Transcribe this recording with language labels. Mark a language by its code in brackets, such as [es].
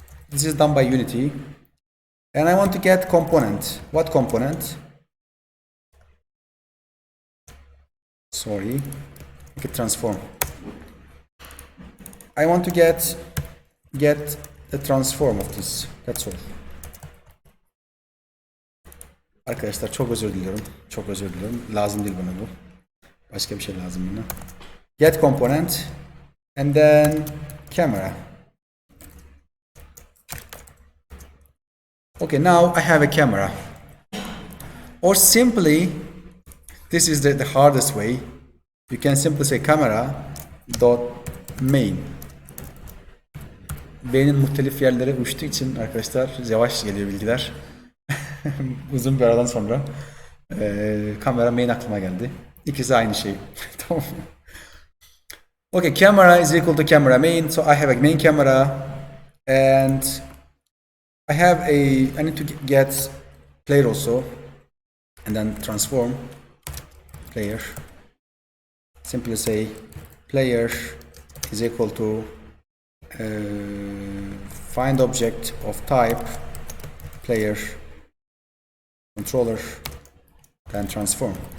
[en] This is done by Unity, and I want to get component. What component? Sorry, make it transform. I want to get the transform of this. That's all. [tr] Arkadaşlar çok özür diliyorum. Çok özür diliyorum. Lazım değil bana bu. Başka bir şey lazım bana. [en] Get component and then camera. Okay, now I have a camera. Or simply, this is the hardest way. You can simply say camera dot main. [tr] Beynin muhtelif yerlere uçtuğu için arkadaşlar yavaş geliyor bilgiler. Uzun bir aradan sonra kamera main aklıma geldi. İkisi aynı şey. Tamam. [en] Okay, camera is equal to camera main. So I have a main camera, and I need to get player also, and then transform player. Simply say player is equal to find object of type player controller, then transform.